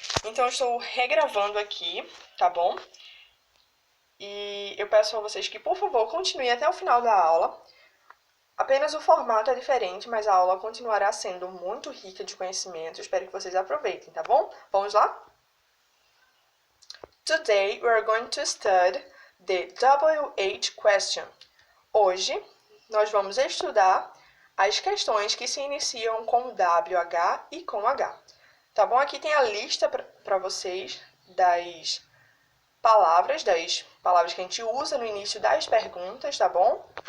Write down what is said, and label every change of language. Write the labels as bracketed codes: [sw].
[pt] Então, eu estou regravando aqui, tá bom? E eu peço a vocês que, por favor, continuem até o final da aula. Apenas o formato é diferente, mas a aula continuará sendo muito rica de conhecimento. Espero que vocês aproveitem, tá bom? Vamos lá? [en] Today we are going to study the WH question. [pt] Hoje nós vamos estudar as questões que se iniciam com WH e com H. Tá bom? Aqui tem a lista para vocês das palavras que a gente usa no início das perguntas, tá bom?